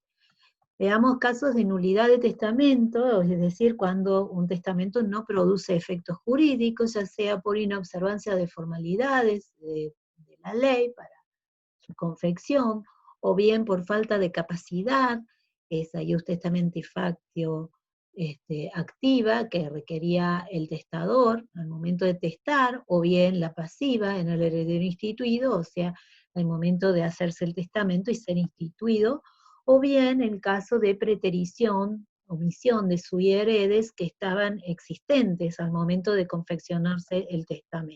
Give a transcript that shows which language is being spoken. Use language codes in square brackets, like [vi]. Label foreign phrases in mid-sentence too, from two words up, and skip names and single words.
[es] Veamos casos de nulidad de testamento, es decir, cuando un testamento no produce efectos jurídicos, ya sea por inobservancia de formalidades de la ley para su confección, o bien por falta de capacidad, esa [la] ius testamenti factio activa [es] que requería el testador al momento de testar, o bien la pasiva en el heredero instituido, o sea, al momento de hacerse el testamento y ser instituido, o bien en caso de preterición, omisión de [la] sui heredes [es] que estaban existentes al momento de confeccionarse el testamento.